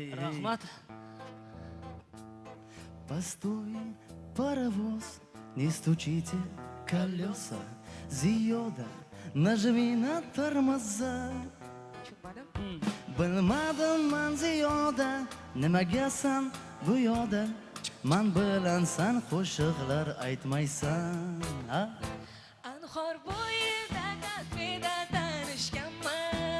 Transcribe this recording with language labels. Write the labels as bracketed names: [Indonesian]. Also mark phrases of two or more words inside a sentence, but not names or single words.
[Uzbek] Rahmat. [Russian] Постой, паровоз, не стучите колеса, Ziyoda, нажми на тормоза. [Uzbek] Bilmadim man Ziyoda, nimagasan bu yo'da? Man bilan san qo'shiqlar aytmaysan. Anhor bo'yida kafeda tanishganman.